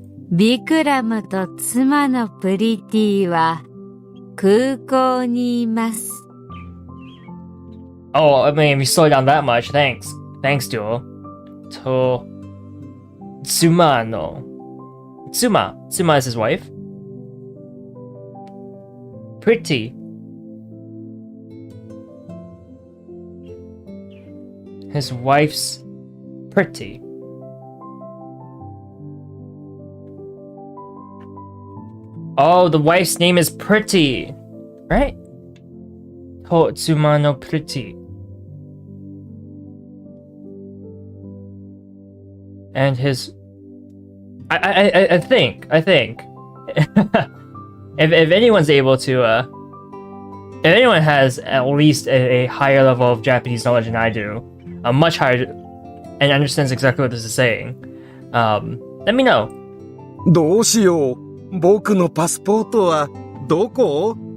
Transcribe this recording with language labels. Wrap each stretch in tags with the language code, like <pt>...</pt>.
<ja>ビクラムと妻のプリティは空港にいます。</ja> <en>Oh, I mean, if you slow down that much, thanks. Thanks, Duo.</en> <ja>To Tsuma no.</ja> <en>Tsuma. Tsuma is his wife. Pretty. His wife's pretty. Oh, the wife's name is Pretty, right?</en> <ja>Totsuma no</ja> <en>Pretty. And his, I think, if anyone's able to, if anyone has at least a higher level of Japanese knowledge than I do, a much higher, and understands exactly what this is saying, let me know.</en> <ja>どうしよう。僕のパスポートはどこ？</ja>